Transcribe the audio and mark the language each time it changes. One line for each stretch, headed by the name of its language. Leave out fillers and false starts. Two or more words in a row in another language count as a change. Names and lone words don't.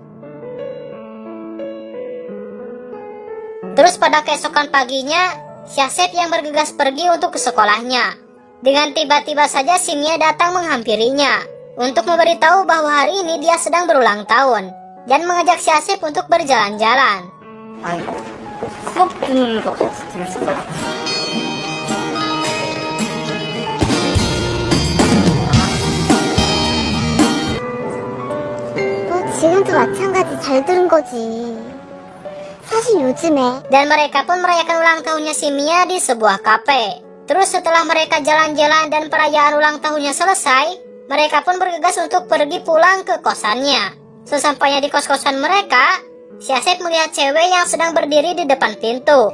Indonesian: Terus pada keesokan paginya, si Asep yang bergegas pergi untuk ke sekolahnya. Dengan tiba-tiba saja si Mia datang menghampirinya untuk memberitahu bahwa hari ini dia sedang berulang tahun dan mengajak si Asep untuk berjalan-jalan.
Korean: 지금도 마찬가지 잘 들은 거지. 사실 요즘에.
Indonesian: Dan mereka pun merayakan ulang tahunnya si Mia di sebuah kafe. Terus setelah mereka jalan-jalan dan perayaan ulang tahunnya selesai, mereka pun bergegas untuk pergi pulang ke kosannya. Sesampainya di kos-kosan mereka, si Asep melihat cewek yang sedang berdiri di depan pintu.